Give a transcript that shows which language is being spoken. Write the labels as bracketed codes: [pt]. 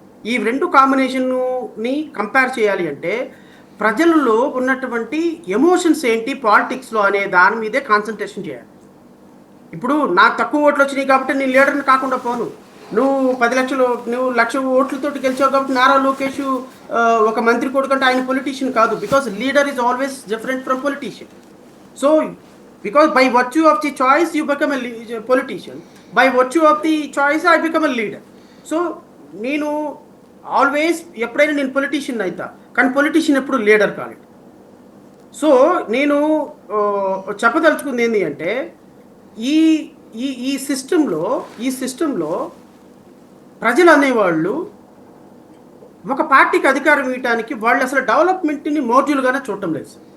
[te] ఈ రెండు కాంబినేషన్ని కంపేర్ చేయాలి అంటే ప్రజలలో ఉన్నటువంటి ఎమోషన్స్ ఏంటి పాలిటిక్స్లో అనే దాని మీదే కాన్సన్ట్రేషన్ చేయాలి. ఇప్పుడు నాకు తక్కువ ఓట్లు వచ్చినాయి కాబట్టి నేను లీడర్ని కాకుండా పోను. నువ్వు 10 లక్షలు, నువ్వు 1,00,000 ఓట్లతోటి గెలిచావు కాబట్టి నారా లోకేష్ ఒక మంత్రి కొడుకంటే ఆయన పొలిటీషియన్ కాదు. [en] Because leader is always different from politician. So because by virtue of the choice you become a politician, by virtue of the choice I become a leader. [te] So నేను ఆల్వేస్ ఎప్పుడైనా నేను పొలిటీషియన్ అవుతా, కానీ politician ఎప్పుడు leader కాలేదు. So నేను చెప్పదలుచుకుంది ఏంటి అంటే ఈ ఈ ఈ సిస్టంలో ప్రజలు అనేవాళ్ళు ఒక పార్టీకి అధికారం ఇవ్వడానికి వాళ్ళు అసలు డెవలప్మెంట్ని మోడ్యూల్గానే చూడటం లేదు.